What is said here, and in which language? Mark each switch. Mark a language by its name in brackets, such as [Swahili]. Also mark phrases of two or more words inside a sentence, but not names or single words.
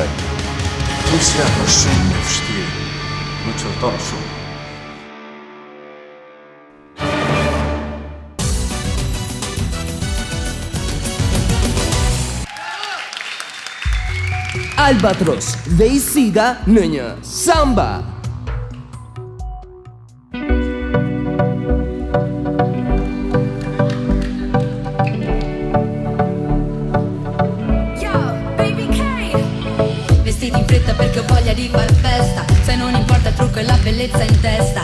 [Albanian] Nisja është shumë e vështirë, më çorton shumë. Albatros dhe Isida në një samba. [Italian] Perché ho voglia di far festa, se non importa il trucco e la bellezza in testa.